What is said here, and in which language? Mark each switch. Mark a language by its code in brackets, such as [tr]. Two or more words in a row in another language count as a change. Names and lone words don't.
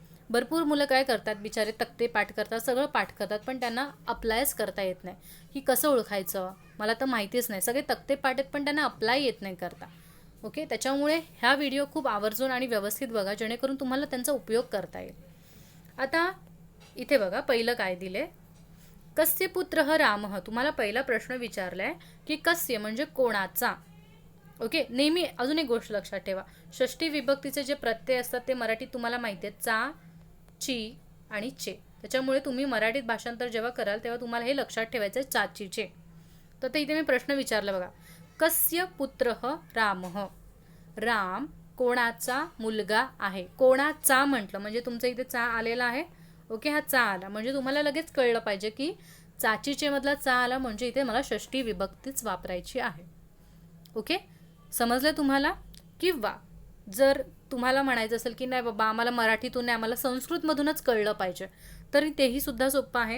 [mr] भरपूर मुलं काय करतात, बिचारे तक्ते पाठ करतात, सगळं पाठ करतात, पण त्यांना अप्लायच करता येत नाही की कसं ओळखायचं, मला तर माहितीच नाही. सगळे तक्ते पाठ आहेत पण त्यांना अप्लाय येत नाही करता. ओके. त्याच्यामुळे ह्या व्हिडिओ खूप आवर्जून आणि व्यवस्थित बघा, जेणेकरून तुम्हाला त्यांचा उपयोग करता येईल. आता इथे बघा पहिलं काय दिले, [sa] कस्य पुत्रः रामः. [mr] तुम्हाला पहिला प्रश्न विचारलाय की कस्य म्हणजे कोणाचा. ओके. नेहमी अजून एक गोष्ट लक्षात ठेवा, षष्ठी विभक्तीचे जे प्रत्यय असतात ते मराठीत तुम्हाला माहिती आहेत, चा, ची आणि चे. त्याच्यामुळे तुम्ही मराठीत भाषांतर जेव्हा कराल तेव्हा तुम्हाला हे लक्षात ठेवायचं आहे, चाचीचे. तर इथे मी प्रश्न विचारला बघा, [sa] कस्य पुत्रः रामः. [mr] राम कोणाचा मुलगा आहे. कोणाचा म्हटलं म्हणजे तुमचं इथे चा आलेला आहे. ओके. हा चा आला म्हणजे तुम्हाला लगेच कळलं पाहिजे की चाचीचे मधला चा आला म्हणजे इथे मला षष्ठी विभक्तीच वापरायची आहे. ओके, समजलं तुम्हाला. किंवा जर तुम्हाला म्हणायचं असेल की नाही बाबा आम्हाला मराठीतून नाही, आम्हाला संस्कृतमधूनच कळलं पाहिजे, तर तेही सुद्धा सोपं आहे.